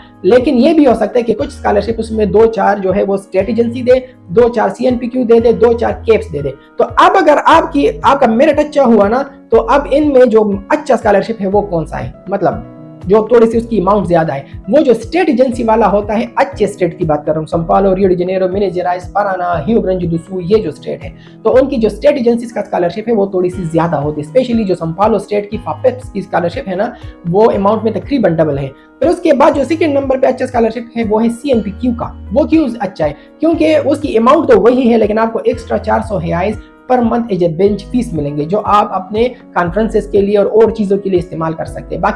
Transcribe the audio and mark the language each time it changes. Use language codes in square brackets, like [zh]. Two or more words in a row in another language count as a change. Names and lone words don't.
[ur] لیکن یہ بھی ہو سکتا ہے کہ کچھ اسکالرشپ اس میں 2-4 جو ہے وہ [en] state agency [ur] دے، 2-4 CNPQ دے دے، 2-4 کیپس دے دے. تو اب اگر آپ کا میرٹ اچھا ہوا نا، تو اب ان میں جو اچھا اسکالرشپ ہے وہ کون سا ہے، مطلب جو تھوڑی سی اس کی اماؤنٹ زیادہ ہے، وہ جو [en] state agency [ur] والا ہوتا ہے، اچھے اسٹیٹ کی بات کر رہا ہوں، ساؤ پاؤلو، ریو ڈی جنیرو, मिnas gerais, paraná, rio grande do sul, یہ جو اسٹیٹ ہے، تو ان کی جو [en] state agency [ur] کا اسکالرشپ ہے وہ تھوڑی سی زیادہ ہوتی ہے. اسپیشلی جو ساؤ پاؤلو اسٹیٹ کی FAPES کی اسکالرشپ ہے نا، وہ اماؤنٹ میں تقریباً ڈبل ہے. پھر اس کے بعد جو [en] second number [ur] پے اچھا اسکالرشپ ہے وہ ہے CNPQ کا. وہ کیوں اچھا ہے? کیونکہ اس کی اماؤنٹ تو وہی ہے، لیکن آپ کو ایکسٹرا 400 ریائز [en] per month as a bench fees [ur] ملیں گے، جو آپ اپنے کانفرنسز کے لیے اور چیزوں کے لیے استعمال کر سکتے ہیں.